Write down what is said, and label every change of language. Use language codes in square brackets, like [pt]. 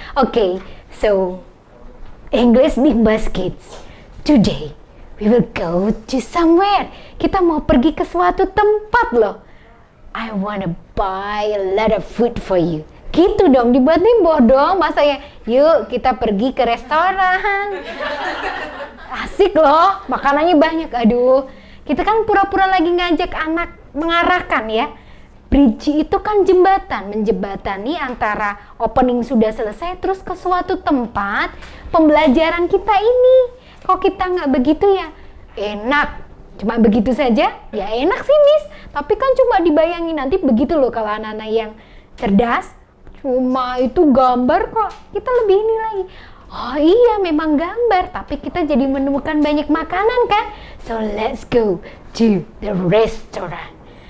[en] Oke, so English Bimbas Kids. Today we will go to somewhere. [id] Kita mau pergi ke suatu tempat loh. [en] I wanna buy a lot of food for you. [id] Gitu dong, dibuatin bodoh. Masa ya, yuk kita pergi ke restoran. Asik loh, makanannya banyak. Aduh, kita kan pura-pura lagi ngajak anak mengarahkan ya. Bridge itu kan jembatan, menjembatani antara opening sudah selesai terus ke suatu tempat pembelajaran kita ini. Kalau kita nggak begitu ya enak, cuma begitu saja ya enak sih Miss. Tapi kan cuma dibayangin nanti begitu loh kalau anak-anak yang cerdas. Cuma itu gambar kok, kita lebih ini lagi. Oh iya memang gambar, tapi kita jadi menemukan banyak makanan kan. [en] So let's go to the restaurant.